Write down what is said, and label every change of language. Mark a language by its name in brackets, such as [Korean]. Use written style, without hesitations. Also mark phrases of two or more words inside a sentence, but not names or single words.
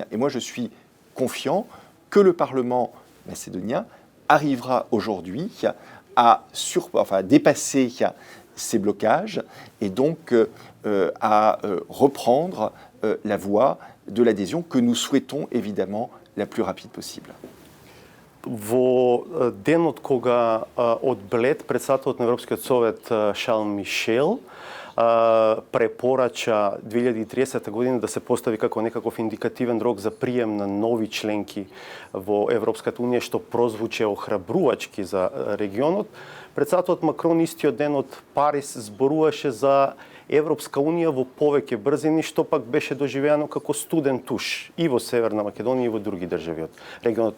[French] Et moi, je suis confiant que le Parlement macédonien arrivera aujourd'hui à dépasser ces blocages et donc à reprendre la voie de l'adhésion que nous souhaitons évidemment la plus rapide possible. [Macedonian] Во денот кога од Блед председателот на Европскиот совет Шарл Мишел препорача 2030 година да се постави како некаков индикативен рок за прием на нови членки во Европската унија, што прозвуче охрабрувачки за регионот, председателот Макрон истиот ден од Париз зборуваше за Европска унија во повеќе брзини, што пак беше доживеано како студен туш и во Северна Македонија и во други држави од регионот.